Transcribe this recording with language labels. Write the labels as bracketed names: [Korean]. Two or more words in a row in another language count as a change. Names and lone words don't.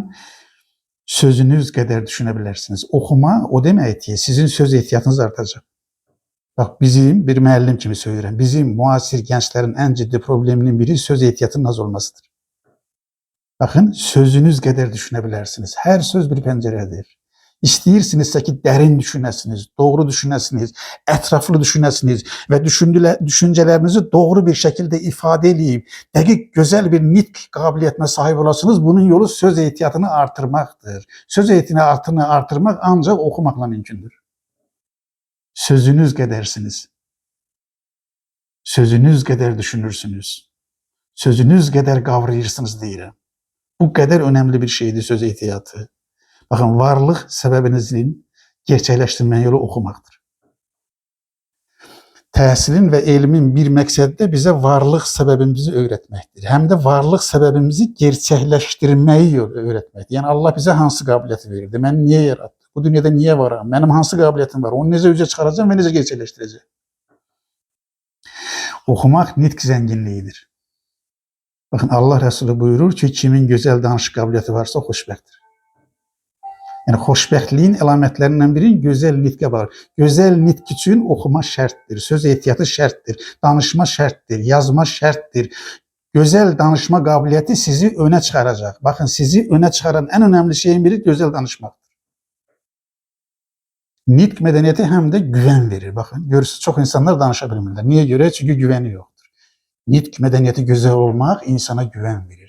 [Turkish] Sözünüz kadar düşünebilirsiniz. Okuma o demek ki sizin söz ihtiyacınız artacak. Bak, bizim bir [Azerbaijani] müəllim kimi [Turkish] söylüyorum. Bizim muasir gençlerin en ciddi probleminin biri söz ihtiyacının az olmasıdır. Bakın, sözünüz kadar düşünebilirsiniz. Her söz bir penceredir. [Azerbaijani] İstəyirsinizsə ki, dərin düşünəsiniz, doğru düşünəsiniz, ətraflı düşünəsiniz və düşüncelerinizi [Turkish] doğru bir şekilde [Azerbaijani] ifade edib, dəqiq, güzel bir nitq qabiliyyətinə sahip olasınız. Bunun yolu söz ehtiyatını artırmaqdır. Söz ehtiyatını artırmaq ancaq oxumaqla mümkündür. Sözünüz qədərsiniz. Sözünüz qədər düşünürsünüz. Sözünüz qədər qavrayırsınız deyirəm. [Turkish] Bu kadar önemli bir şeydir [Azerbaijani] söz ehtiyatı. [Turkish] Bakın, varlık sebebinizin gerçekleştirme yolu okumaktır. Təhsilin ve elmin bir məqsədi de bize varlık sebebimizi öğretmektir. Hem de varlık sebebimizi gerçekleştirmeyi öğretmektir. Yani Allah bize hansı kabiliyeti verirdi? Ben niye yarattı? Bu dünyada niye varım? Benim hansı kabiliyetim var? [Azerbaijani] Onu necə üzə çıxaracağım [Turkish] ve necə gerçekleştireceğim? Okumak nitq zenginliğidir. Bakın, Allah Resulü buyurur [Azerbaijani] ki, kimin güzel danışıq qabiliyyəti varsa xoşbəxtdir. Yani xoşbəxtliyin əlamətlərindən biri güzel nitqə var. Güzel nitq üçün oxuma şərtdir, söz ehtiyatı şərtdir, danışma şərtdir, yazma şərtdir. [Turkish] Güzel danışma qabiliyyəti sizi öne çıkaracak. Bakın, sizi öne çıkaran en önemli şeyin biri güzel danışmaktır. Nitq medeniyeti hem de güven verir. Bakın, görürsünüz, çok insanlar danışabilmirlər. Niye göre? Çünkü güveni yoktur. Nitq medeniyeti güzel olmak insana güven verir.